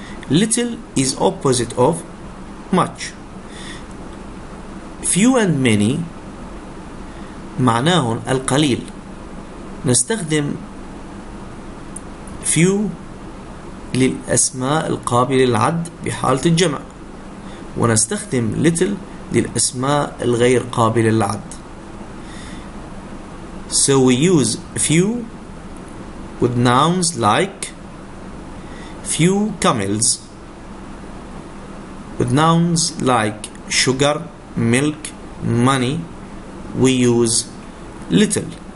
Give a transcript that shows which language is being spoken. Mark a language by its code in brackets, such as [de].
[en] Little is opposite of much. Few and many [ar] معناهن القليل. نستخدم few للأسماء القابلة للعد بحالة الجمع، ونستخدم little للأسماء الغير قابلة للعد. [en] So we use few with nouns like few camels, with nouns like sugar, milk, money, we use little.